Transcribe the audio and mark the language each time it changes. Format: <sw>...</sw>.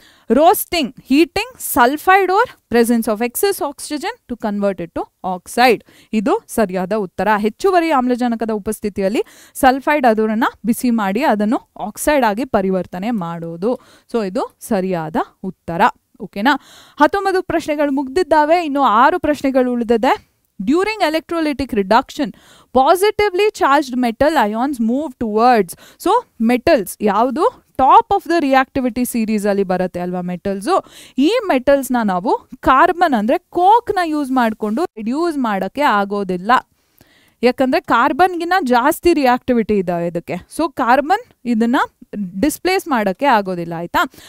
<en>roasting, heating sulphide ore presence of excess oxygen to convert it to oxide,</en> <kn>ಇದು ಸರಿಯಾದ ಉತ್ತರ. ಹೆಚ್ಚುವರಿ ಆಮ್ಲಜನಕದ ಉಪಸ್ಥಿತಿಯಲ್ಲಿ ಸಲ್ಫೈಡ್ ಅದರನ್ನು ಬಿಸಿ ಮಾಡಿ ಅದನ್ನು ಆಕ್ಸೈಡ್ ಆಗಿ ಪರಿವರ್ತನೆ ಮಾಡೋದು. ಸೊ ಇದು ಸರಿಯಾದ ಉತ್ತರ. ಓಕೆನಾ? 19 ಪ್ರಶ್ನೆಗಳು ಮುಗ್ದಿದ್ದಾವೆ, ಇನ್ನು 6 ಪ್ರಶ್ನೆಗಳು ಉಳಿದಿದೆ.</kn> <en>During electrolytic reduction, positively charged metal ions move towards.</en> <kn>So metals ಯಾವುದು</kn> <en>top of the reactivity series</en> <kn>ಅಲ್ಲಿ ಬರುತ್ತೆ ಅಲ್ವಾ ಮೆಟಲ್ಸು. ಈ ಮೆಟಲ್ಸ್ನ ನಾವು ಕಾರ್ಬನ್ ಅಂದರೆ ಕೋಕ್ನ ಯೂಸ್ ಮಾಡಿಕೊಂಡು ರಿಡ್ಯೂಸ್ ಮಾಡೋಕ್ಕೆ ಆಗೋದಿಲ್ಲ. ಯಾಕಂದರೆ ಕಾರ್ಬನ್ಗಿನ್ನ ಜಾಸ್ತಿ ರಿಯಾಕ್ಟಿವಿಟಿ ಇದೆ ಇದಕ್ಕೆ. ಸೊ ಕಾರ್ಬನ್ ಇದನ್ನು ಡಿಸ್ಪ್ಲೇಸ್ ಮಾಡೋಕ್ಕೆ ಆಗೋದಿಲ್ಲ. ಆಯಿತಾ?</kn>